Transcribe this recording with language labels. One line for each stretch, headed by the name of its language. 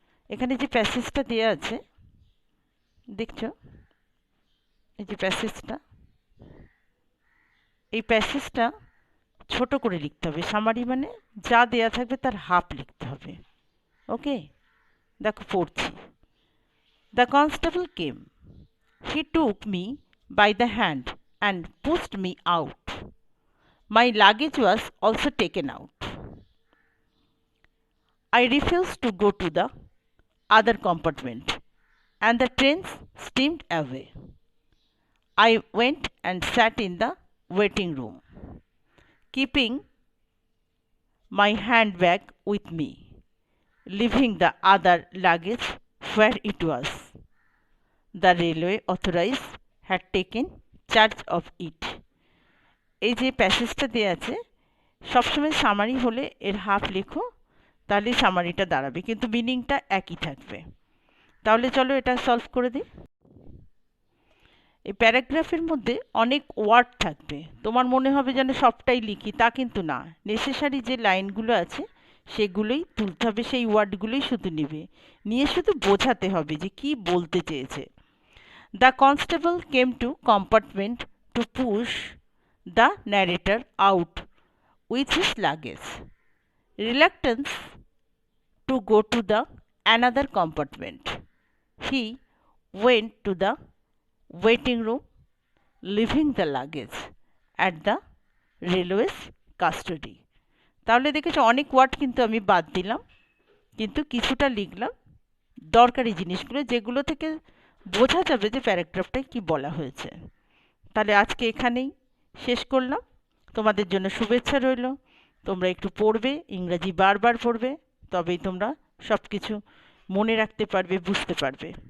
Bangla: এখানে যে প্যাসেজটা দেওয়া আছে দেখছো, এই যে প্যাসেজটা, এই প্যাসেজটা ছোট করে লিখতে হবে। সামারি মানে যা দেয়া থাকবে তার হাফ লিখতে হবে। ওকে, দেখো পড়ছি।
English: The constable came, he took me by the hand and pushed me out. My luggage was also taken out. I refused to go to the other compartment, and the trains steamed away. I went and sat in the waiting room, keeping my handbag with me, leaving the other luggage where it was. The railway authorities had taken charge of it.
Bangla: এই যে প্যাসেজটা দেওয়া আছে, সবসময় summary হলে এর half লেখো, তাহলে সামারিটা দাঁড়াবে, কিন্তু মিনিংটা একই থাকবে। তাহলে চলো এটা সলভ করে দিই। এই প্যারাগ্রাফের মধ্যে অনেক ওয়ার্ড থাকবে, তোমার মনে হবে যেন সবটাই লিখি, তা কিন্তু না। নেসেসারি যে লাইনগুলো আছে সেগুলোই তুলতে হবে, সেই ওয়ার্ডগুলোই শুধু নেবে, নিয়ে শুধু বোঝাতে হবে যে কি বলতে চেয়েছে।
English: The constable came to compartment to push the narrator out with his luggage. Reluctance to go to the another compartment. He went to the waiting room, leaving the luggage at the railway's custody.
Bangla: তাহলে দেখেছো অনেক word কিন্তু আমি বাদ দিলাম, কিন্তু কিছুটা লিখলাম দরকারি জিনিসগুলো, যেগুলো থেকে বোঝা যাবে যে প্যারাগ্রাফটায় কি বলা হয়েছে। তাহলে আজকে এখানেই শেষ করলাম। তোমাদের জন্য শুভেচ্ছা রইল। তোমরা একটু পড়বে, ইংরাজি বারবার পড়বে, তবেই তোমরা সব কিছু মনে রাখতে পারবে, বুঝতে পারবে।